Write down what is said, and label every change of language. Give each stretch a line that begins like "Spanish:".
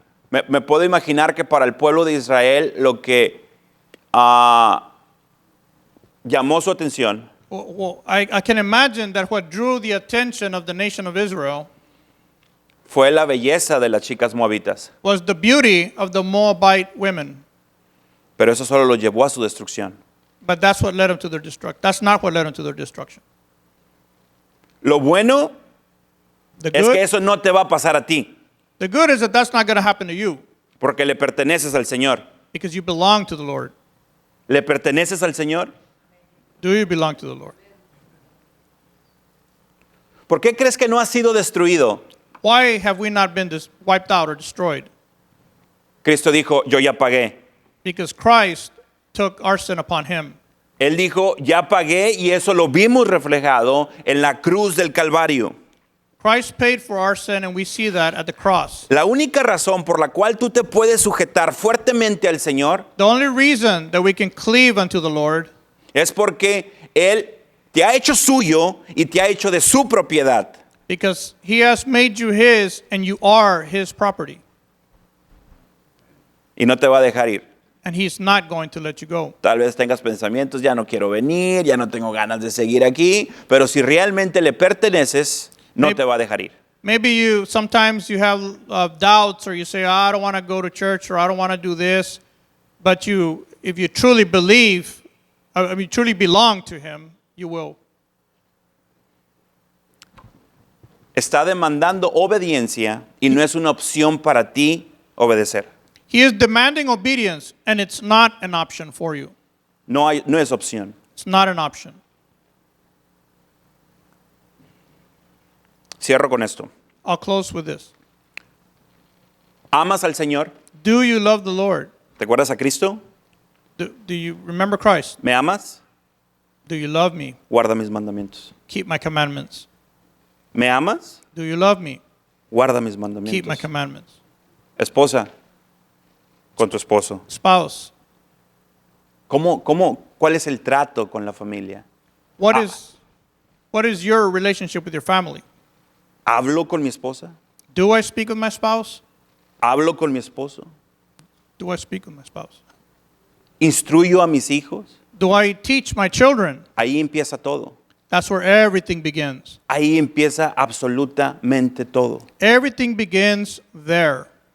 Spanish: me puedo imaginar que para el pueblo de Israel lo que llamó su atención
English: Well, I can imagine that what drew the attention of the nation of Israel
Spanish: fue la belleza de las chicas moabitas,
English: was the beauty of the Moabite women.
Spanish: pero eso solo los llevó a su destrucción.
English: But that's what led them to their destruction. That's not what led them to their destruction.
Spanish: Lo bueno
English: The
Spanish: es
English: good,
Spanish: que eso no te va a pasar a ti,
English: the good is that that's not going to happen to you
Spanish: porque le perteneces al Señor.
English: because you belong to the Lord.
Spanish: ¿Le perteneces al Señor?
English: Do you belong to the Lord?
Spanish: ¿Por qué crees que no ha sido destruido?
English: Why have we not been wiped out or destroyed?
Spanish: Cristo dijo, yo ya pagué.
English: Because Christ took our sin upon him.
Spanish: Él dijo, ya pagué, y eso lo vimos reflejado en la cruz del Calvario.
English: Christ paid for our sin, and we see that at the cross.
Spanish: La única razón por la cual tú te puedes sujetar fuertemente al Señor
English: The only reason that we can cleave unto the Lord
Spanish: es porque Él te ha hecho suyo y te ha hecho de su propiedad.
English: because he has made you his and you are his property.
Spanish: Y no te va a dejar ir.
English: And he's not going to let you go.
Spanish: Tal vez tengas pensamientos, ya no quiero venir, ya no tengo ganas de seguir aquí, pero si realmente le perteneces, no
English: Maybe-
Spanish: te va a dejar ir.
English: Maybe sometimes you have doubts or you say, I don't want to go to church or I don't want to do this. But if you truly believe, truly belong to him, you will.
Spanish: Está demandando obediencia y no es una opción para ti obedecer.
English: He is demanding obedience, and it's not an option for you.
Spanish: No es opción.
English: It's not an option.
Spanish: Cierro con esto.
English: I'll close with this.
Spanish: ¿Amas al Señor?
English: Do you love the Lord?
Spanish: ¿Te acuerdas a Cristo?
English: Do you remember Christ?
Spanish: ¿Me amas?
English: Do you love me?
Spanish: Guarda mis mandamientos.
English: Keep my commandments.
Spanish: ¿Me amas?
English: Do you love me?
Spanish: Guarda mis
English: Keep my
Spanish: mandamientos.
English: commandments.
Spanish: Esposa, con tu esposo.
English: Spouse,
Spanish: ¿Cuál es el trato con la familia?
English: what is your relationship with your family?
Spanish: ¿Hablo con mi esposa?
English: Do I speak with my spouse?
Spanish: ¿Hablo con mi esposo?
English: Do I speak with my spouse?
Spanish: ¿Instruyo a mis hijos?
English: Do I teach my children?
Spanish: Ahí empieza todo.
English: That's where everything begins.
Spanish: Ahí empieza absolutamente todo.
English: Everything begins there.